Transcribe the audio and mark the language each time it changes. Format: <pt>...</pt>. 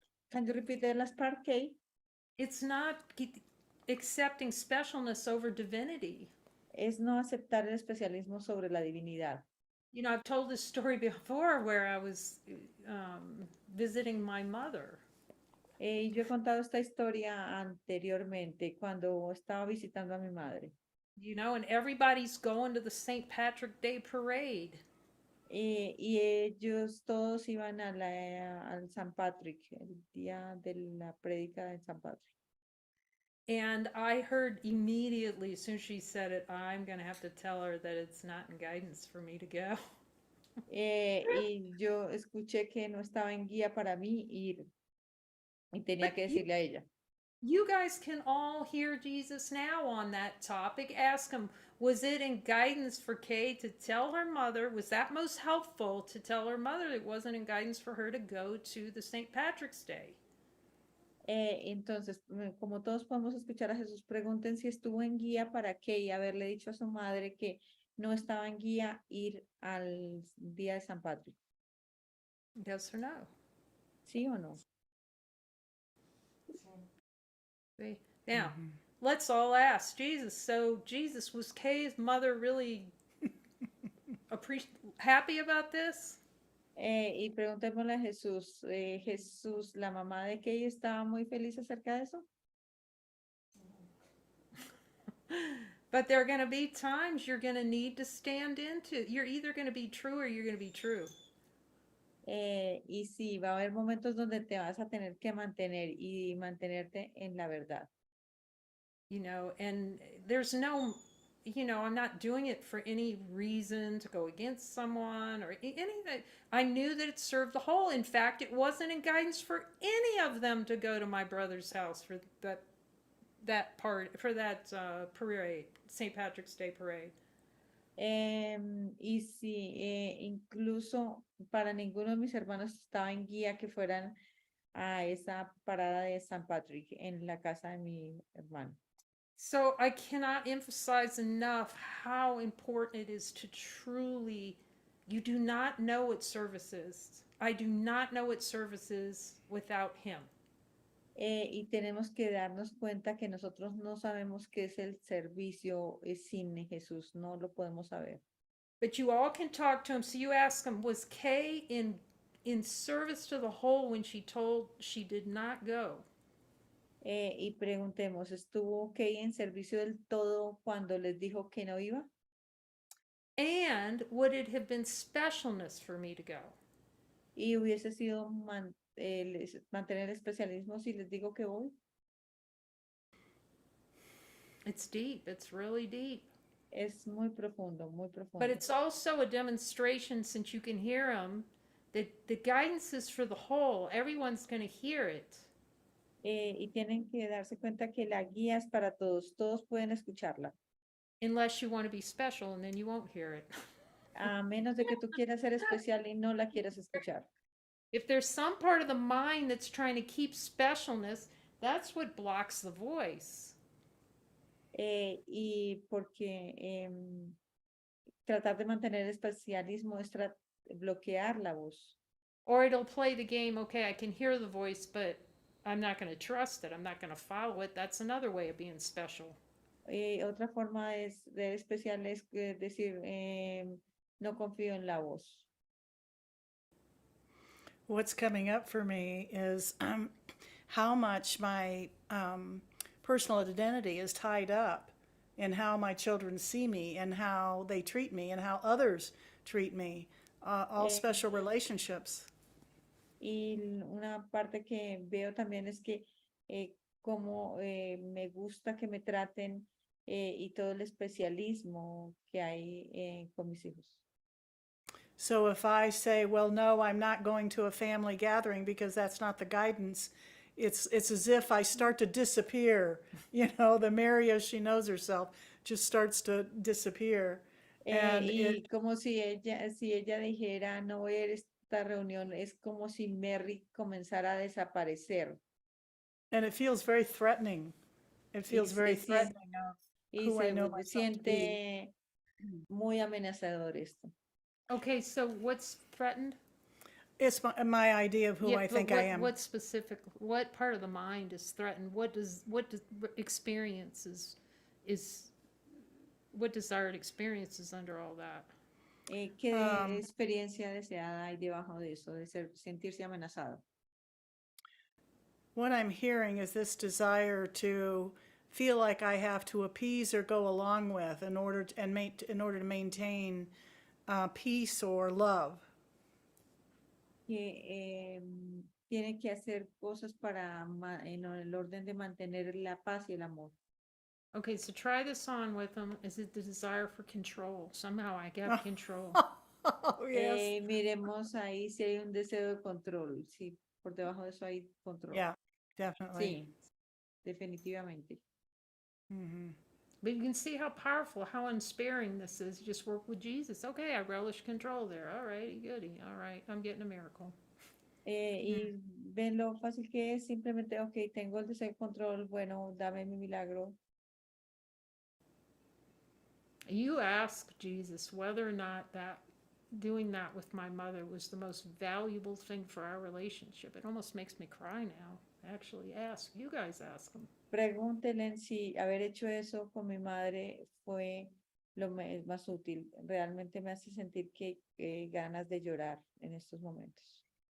<en>Can you repeat the last part, Kay? It's not accepting specialness over divinity.</en> <es>es no aceptar el especialismo sobre la divinidad.</es> <en>You know, I've told this story before where I was visiting my mother.</en> <es>Yo he contado esta historia anteriormente cuando estaba visitando a mi madre.</es> <en>You know, and everybody's going to the St. Patrick Day parade.</en> <es>Y ellos todos iban al San Patrick, el día de la prédica de San Patrick.</es> <en>And I heard immediately, as soon as she said it, I'm going to have to tell her that it's not in guidance for me to go.</en> <es>Y yo escuché que no estaba en guía para mí ir. Y tenía</es> <en>But</en> <es>que decirle a ella.</es> <en>You guys can all hear Jesus now on that topic. Ask him, was it in guidance for Kay to tell her mother? Was that most helpful to tell her mother it wasn't in guidance for her to go to the St. Patrick's Day?</en> <es>Entonces, como todos podemos escuchar a Jesús, pregunten si estuvo en guía para Kay haberle dicho a su madre que no estaba en guía ir al día de San Patrick.</es> <en>Yes or no?</en> <es>¿Sí o no?</es> <en>See? Now, let's all ask Jesus. So, Jesus, was Kay's mother really happy about this?</en> <es>Y preguntémosle a Jesús, Jesús, la mamá de Kay estaba muy feliz acerca de eso.</es> <en>But there are going to be times you're going to need to stand into. You're either going to be true or you're going to be true.</en> <es>Y sí, va a haber momentos donde te vas a tener que mantener y mantenerte en la verdad.</es> <en>You know, and there's no, you know, I'm not doing it for any reason to go against someone or anything. I knew that it served the whole. In fact, it wasn't in guidance for any of them to go to my brother's house for that parade, St. Patrick's Day parade.</en> <es>Y sí, incluso para ninguno de mis hermanos estaba en guía que fueran a esa parada de San Patrick en la casa de mi hermano.</es> <en>So I cannot emphasize enough how important it is to truly, you do not know what service is. I do not know what service is without him.</en> <es>Y tenemos que darnos cuenta que nosotros no sabemos qué es el servicio sin Jesús, no lo podemos saber.</es> <en>But you all can talk to him. So you ask him, was Kay in service to the whole when she told she did not go?</en> <es>Y preguntemos, ¿estuvo Kay en servicio del todo cuando les dijo que no iba?</es> <en>And would it have been specialness for me to go?</en> <es>Y hubiese sido mantener el especialismo si les digo que voy.</es> <en>It's deep. It's really deep.</en> <es>Es muy profundo, muy profundo.</es> <en>But it's also a demonstration, since you can hear him, that the guidance is for the whole. Everyone's going to hear it.</en> <es>Y tienen que darse cuenta que la guía es para todos. Todos pueden escucharla.</es> <en>Unless you want to be special, and then you won't hear it.</en> <es>A menos de que tú quieras ser especial y no la quieras escuchar.</es> <en>If there's some part of the mind that's trying to keep specialness, that's what blocks the voice.</en> <es>Y porque tratar de mantener el especialismo es bloquear la voz.</es> <en>Or it'll play the game, okay, I can hear the voice, but I'm not going to trust it. I'm not going to follow it. That's another way of being special.</en> <es>Otra forma de especial es decir, no confío en la voz.</es> <en>What's coming up for me is how much my personal identity is tied up in how my children see me and how they treat me and how others treat me, all special relationships.</en> <es>Y una parte que veo también es que como me gusta que me traten y todo el especialismo que hay con mis hijos.</es> <en>So if I say, well, no, I'm not going to a family gathering because that's not the guidance, it's as if I start to disappear. You know, the Mary, she knows herself, just starts to disappear. And</en> <es>como si ella dijera, no voy a ir a esta reunión, es como si Mary comenzara a desaparecer.</es> <en>And it feels very threatening. It feels very threatening of who I know myself to be.</en> <es>Siente muy amenazador esto.</es> <en>Okay, so what's threatened? It's my idea of who I think I am. What specific, what part of the mind is threatened? What does experience is what desired experiences under all that?</en> <es>¿Qué experiencia deseada hay debajo de eso, de sentirse amenazado?</es> <en>What I'm hearing is this desire to feel like I have to appease or go along with in order to maintain peace or love.</en> <es>Que tiene que hacer cosas para en el orden de mantener la paz y el amor.</es> <en>Okay, so try this on with them. Is it the desire for control? Somehow I get control. Oh, yes.</en> <es>Miremos ahí si hay un deseo de control. Sí, por debajo de eso hay control.</es> <en>Yeah, definitely.</en> <es>Sí, definitivamente. Mhm.</es> <en>But you can see how powerful, how unsparing this is. You just work with Jesus. Okay, I relish control there. All right, goody. All right, I'm getting a miracle.</en> <es>Y ven lo fácil que es, simplemente, ok, tengo el deseo de control, bueno, dame mi milagro.</es> <en>You ask Jesus whether or not that doing that with my mother was the most valuable thing for our relationship. It almost makes me cry now. Actually, ask. You guys ask him.</en> <es>Pregúntenle si haber hecho eso con mi madre fue lo más útil. Realmente me hace sentir que ganas de llorar en estos momentos.</es>